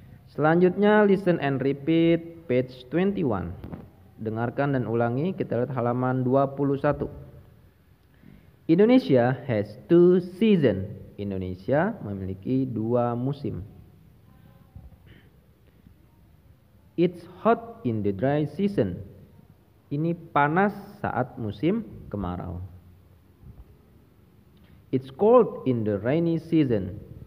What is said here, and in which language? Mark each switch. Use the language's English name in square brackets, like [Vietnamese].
[Indonesian] Selanjutnya [English] listen and repeat page 21. [Indonesian] Dengarkan dan ulangi, kita lihat halaman 21. [English] Indonesia has 2 seasons. [Indonesian] Indonesia memiliki 2 musim. [English] It's hot in the dry season. [Indonesian] Ini panas saat musim kemarau. [English] It's cold in the rainy season.